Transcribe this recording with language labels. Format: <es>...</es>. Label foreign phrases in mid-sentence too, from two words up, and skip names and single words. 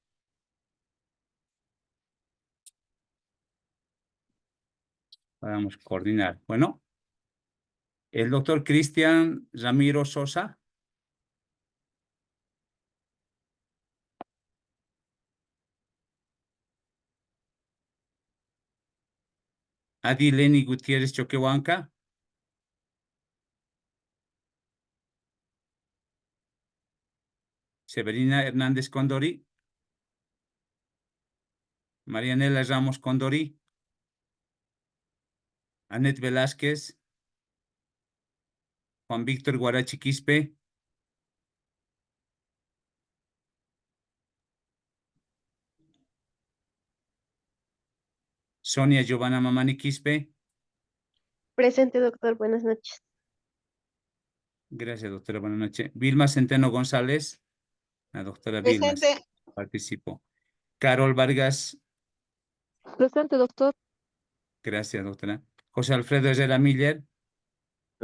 <es>Vamos a coordinar. Bueno, el doctor Cristian Ramiro Sosa. Adi Leni Gutiérrez Choquehuanca. Severina Hernández Condori. Marianela Ramos Condori. Anet Velázquez. Juan Víctor Guarachi Quispe. Sonia Giovanna Mamani Quispe. Presente, doctor. Buenas noches. Gracias, doctora. Buenas noches. Vilma Centeno González. La doctora Vilma Presente. participó. Carol Vargas. Presente, doctor. Gracias, doctora. José Alfredo Herrera Miller.</es>